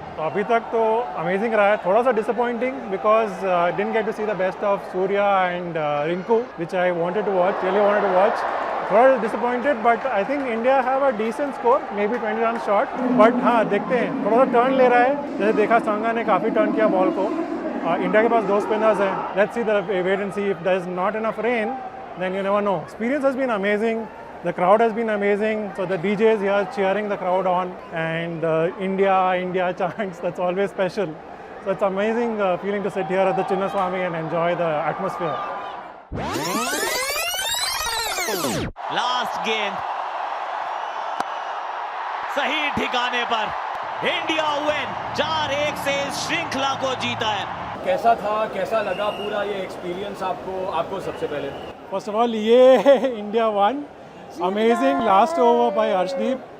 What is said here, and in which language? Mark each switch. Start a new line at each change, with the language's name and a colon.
Hindi: तो अभी तक तो
English: amazing
Hindi: रहा है, थोड़ा सा
English: Disappointing because didn't get to see the best of Surya and Rinku, which I wanted to watch, really wanted to watch.
Hindi: थोड़ा
English: disappointed, but I think India have a decent score, maybe 20 run short, but
Hindi: हाँ देखते हैं, थोड़ा सा turn ले रहा है। जैसे देखा संगा ने काफ़ी टर्न किया बॉल को। इंडिया के पास 2 स्पिनर्स हैं,
English: Let's see the wait and see, if there is not enough rain then you never know. Experience has been amazing, the crowd has been amazing, so the DJs here cheering the crowd on, and India chants, that's always special. So it's amazing feeling to sit here at the Chinnaswamy and enjoy the atmosphere.
Hindi: Last गेंद सही ठिकाने पर, India win, 4-1 से इस श्रृंखला को जीता है। कैसा था, कैसा लगा पूरा ये एक्सपीरियंस आपको सबसे पहले?
English: First of all,
Hindi: ये
English: India one, amazing last over by Arshdeep.